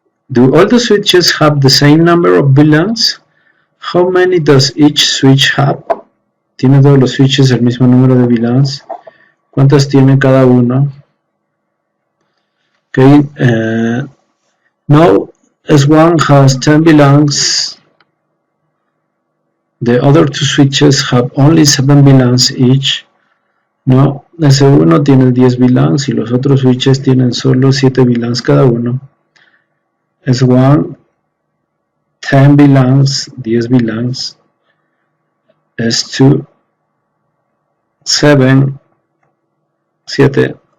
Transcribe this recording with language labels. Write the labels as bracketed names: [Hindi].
[English] Do all the switches have the same number of VLANs? How many does each switch have? [Spanish] ¿Tiene todos los switches el mismo número de VLANs? ¿Cuántas tiene cada uno? [English] Okay, no, S1 has 10 VLANs. The other two switches have only 7 VLANs each. [Spanish] No, S1 tiene 10 VLANs y los otros switches tienen solo 7 VLANs cada uno. [English] S1, 10 VLANs, 10 VLANs. S2, 7, 7.